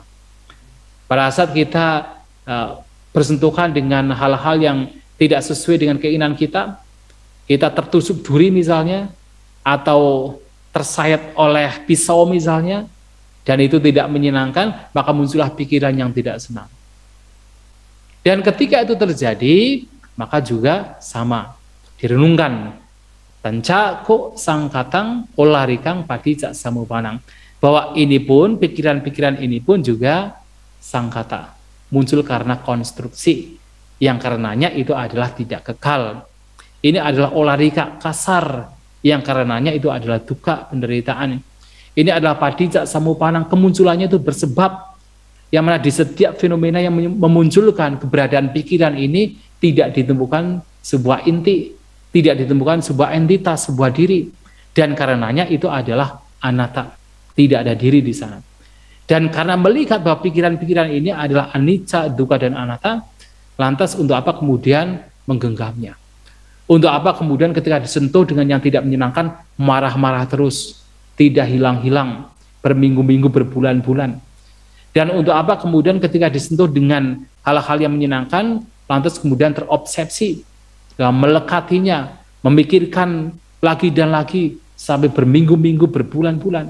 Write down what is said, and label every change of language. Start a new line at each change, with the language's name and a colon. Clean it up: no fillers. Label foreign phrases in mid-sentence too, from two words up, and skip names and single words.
Indonesian: Pada saat kita bersentuhan dengan hal-hal yang tidak sesuai dengan keinginan kita tertusuk duri misalnya, atau tersayat oleh pisau misalnya, dan itu tidak menyenangkan, maka muncullah pikiran yang tidak senang. Dan ketika itu terjadi, maka juga sama, direnungkan.
Pali: Tancako sangkatang olarikang padicak samupanang,
Indonesian: bahwa ini pun, pikiran-pikiran ini pun juga sangkata, muncul karena konstruksi, yang karenanya itu adalah tidak kekal. Ini adalah olarika, kasar, yang karenanya itu adalah dukkha, penderitaan. Ini adalah
Pali: padicak samupanang,
Indonesian: kemunculannya itu bersebab, yang mana di setiap fenomena yang memunculkan keberadaan pikiran ini tidak ditemukan sebuah inti, tidak ditemukan sebuah entitas, sebuah diri, dan karenanya itu adalah anatta, tidak ada diri di sana. Dan karena melihat bahwa pikiran-pikiran ini adalah
Pali: anicca, dukkha
Indonesian: dan anatta, lantas untuk apa kemudian menggenggamnya? Untuk apa kemudian ketika disentuh dengan yang tidak menyenangkan, marah-marah terus, tidak hilang-hilang, berminggu-minggu, berbulan-bulan. Dan untuk apa kemudian ketika disentuh dengan hal-hal yang menyenangkan, lantas kemudian terobsesi, melekatinya, memikirkan lagi dan lagi, sampai berminggu-minggu, berbulan-bulan.